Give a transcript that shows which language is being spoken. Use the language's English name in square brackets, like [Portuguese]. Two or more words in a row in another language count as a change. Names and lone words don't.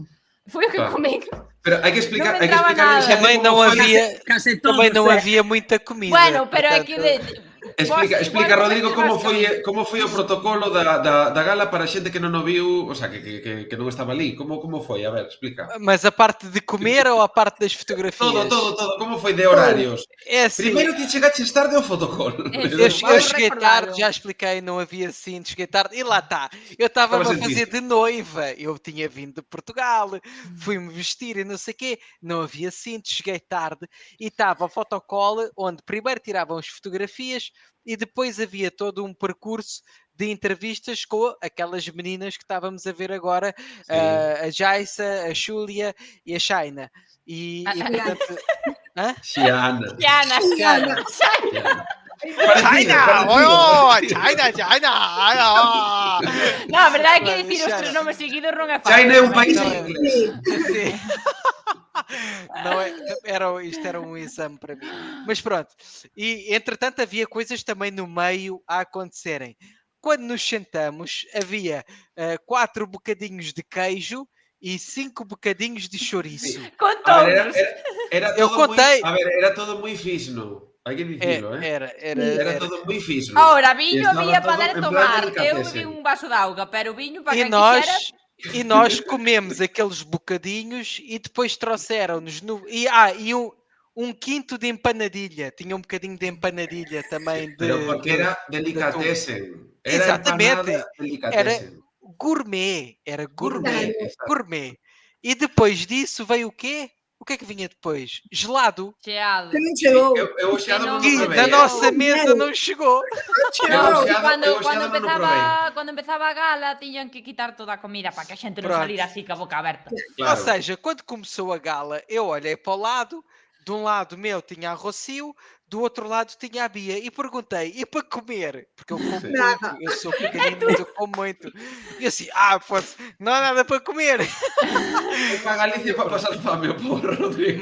[Galician] Foi o que comín. Pero hai que explicar Tamén non había moita comida. Bueno, pero é que Explica, Rodrigo, como foi o protocolo da gala para a xente que non o viu, o sea, que non estaba ali. Como foi? A ver, explica. [Portuguese] Mas a parte de comer ou a parte das fotografias? [Galician] Todo. Como foi de horarios? [Portuguese] É assim, [Galician] Primeiro que chegaches tarde ao fotocolo. [Portuguese] eu cheguei tarde, já expliquei, não havia cinto, cheguei tarde. E lá está, eu estava a fazer de noiva. Eu tinha vindo de Portugal, fui-me vestir e não sei o quê. Não havia cinto, cheguei tarde. E estava a fotocall, onde primeiro tiravam as fotografias e depois havia todo um percurso de entrevistas com aquelas meninas que estávamos a ver agora, a Jaisa, a Júlia e a Shaina. E portanto... [Galician] Xiana. [Portuguese] China! [Galician] No, a verdade é que dicir os tres nomes seguidos non é fácil. China é un país inglés. [Portuguese] Isto era um exame para mim. Mas pronto. E entretanto havia coisas também no meio a acontecerem. Quando nos sentamos, havia 4 bocadinhos de queijo e 5 bocadinhos de chouriço. [Galician] Eu contei. A ver, era todo muy fisno. Hay que dicirlo, Era todo muy fisno. Ahora, viño había para dar tomar. Eu bebi un vaso de auga, pero viño para quen quixera... [Portuguese] E nós comemos aqueles bocadinhos e depois trouxeram-nos um quinto de empanadilha. Tinha um bocadinho de empanadilha também. Porque era delicatessen. Exatamente. Era gourmet. Era gourmet. E depois disso veio o quê? O que é que vinha depois? Gelado. Gelado. Eu o gelado não provei. Na nossa mesa não chegou. [Galician] Quando empezaba a gala, tiñan que quitar toda a comida para que a xente non salira así com a boca aberta. Claro. [Portuguese] Ou seja, quando começou a gala, eu olhei para o lado, de um lado meu tinha a Rocio, do outro lado tinha a Bia, e perguntei, e para comer? Porque eu como muito, eu sou pequenino, mas eu como muito. E assim, não há nada para comer. Para a Galícia para passar fome, porra, Rodrigo.